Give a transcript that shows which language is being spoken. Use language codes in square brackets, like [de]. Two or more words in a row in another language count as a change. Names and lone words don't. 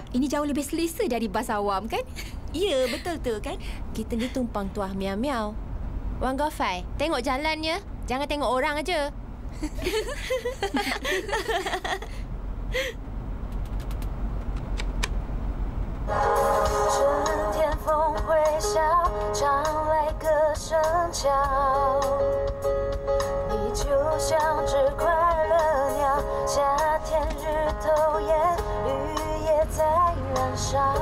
[ms] Ini jauh lebih selesa dari bas awam kan? Ya, betul tu kan? Kita ni tumpang tuah miau-miau. Wan Gofai, tengok jalannya. Jangan tengok orang aja. [zh] 春天风会笑，常来个声叫。你就像只快乐鸟，夏天日头炎，绿叶在燃烧。